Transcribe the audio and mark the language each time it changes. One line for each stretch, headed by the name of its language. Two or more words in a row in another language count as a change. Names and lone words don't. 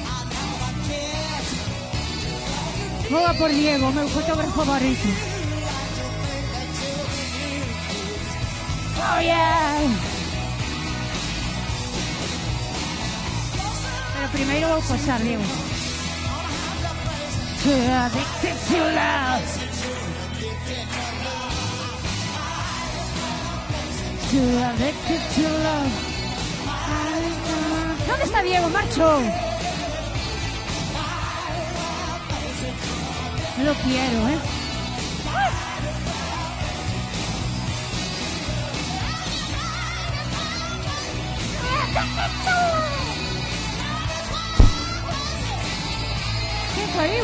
Galician: Vou a por Diego, meu fotógrafo favorito.
English: Oh, yeah!
Galician: Pero primeiro vou posar, Diego.
English: Too addicted to love. Too addicted to love.
Spanish: ¿Dónde está Diego? Marcho. No lo quiero,
Galician: ¿Qué caiu?